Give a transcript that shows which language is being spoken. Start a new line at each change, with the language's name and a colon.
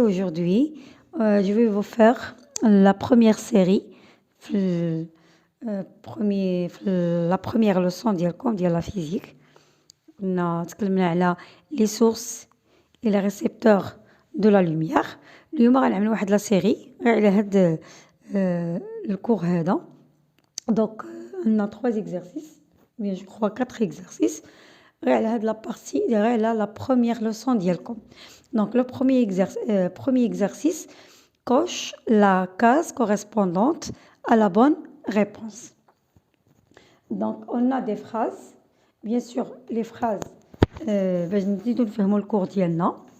French: Aujourd'hui, je vais vous faire la première série, la première leçon ديال la physique.
Arabic: تكلمنا على
French: les sources et les récepteurs de la lumière.
Arabic: اليوم غنعمل واحد لا سيري على هاد الكور هذا.
French: Donc on a 3 exercices, bien je crois 4 exercices. La partie la première leçon ديالكم. Donc le premier exercice coche la case correspondante à la bonne réponse. Donc on a des phrases, bien sûr les phrases
Arabic: باش نزيدو نفهمو الكور ديالنا.